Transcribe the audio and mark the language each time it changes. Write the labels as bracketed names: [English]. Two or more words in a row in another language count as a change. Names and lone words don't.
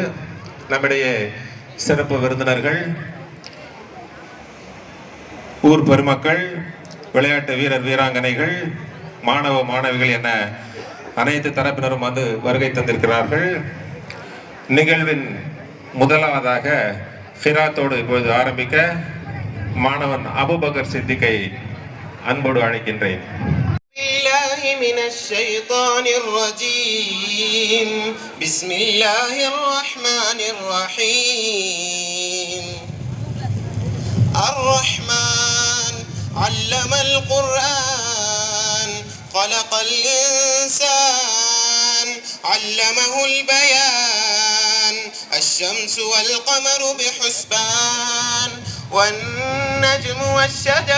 [Tamil] நம்முடைய சிறப்பு விருந்தினர்கள், ஊர் பெருமக்கள், விளையாட்டு வீரர் வீராங்கனைகள், மாணவ மாணவிகள் என அனைத்து தரப்பினரும் வந்து வருகை தந்திருக்கிறார்கள். நிகழ்வின் முதலாவதாக ஃபிராத்தோடு இப்பொழுது ஆரம்பிக்க மாணவன் அபுபக்கர் சித்திக்கை அன்போடு அழைக்கின்றேன். [Arabic] علم القرآن خلق الإنسان علمه البيان الشمس والقمر بحسبان والنجم والشجر